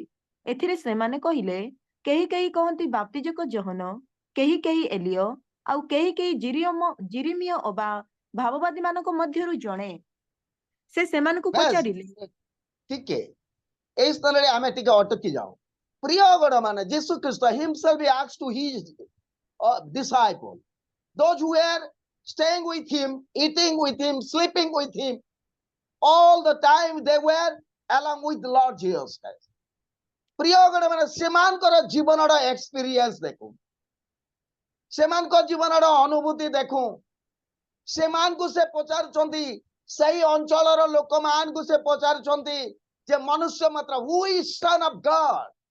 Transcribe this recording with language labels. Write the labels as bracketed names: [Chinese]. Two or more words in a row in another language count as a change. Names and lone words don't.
[Odia] ଏଥିରେ ସେମାନେ କହିଲେ, କେହି କେହି କହନ୍ତି ବାପ୍ତିଜକ ଯୋହନ, କେହି କେହି ଏଲିୟ, ଆଉ କେହି କେହି ଜିରିମିୟ ଅବା ଭାବବାଦୀ ମାନଙ୍କ ମଧ୍ୟରୁ ଜଣେ। ସେ ସେମାନଙ୍କୁ ପଚାରିଲେ, ଟିକେ এই স্থাନରେ ଆମେ ଟିକେ ଅଟକି ଯାଉ। ପ୍ରିୟ ଗଣ ମାନେ [English] ଯୀଶୁ ଖ୍ରୀଷ୍ଟ himself he asked to his disciple, those who were staying with him, eating with him, sleeping with him, all the time they were along with the Lord Jesus Christ. [Odia] ପ୍ରିୟ ଗଣ ମାନେ ସେମାନଙ୍କର ଜୀବନର ଏକ୍ସପିରିଏନ୍ସ ଦେଖୁ, ସେମାନଙ୍କ ଜୀବନର ଅନୁଭୂତି ଦେଖୁ। ସେମାନଙ୍କୁ ସେ ପଚାରୁଛନ୍ତି, ସେହି ଅଞ୍ଚଳର ଲୋକମାନଙ୍କୁ ସେ ପଚାରୁଛନ୍ତି ଯେ ମନୁଷ୍ୟ ମାତ୍ର [English] who is son of God.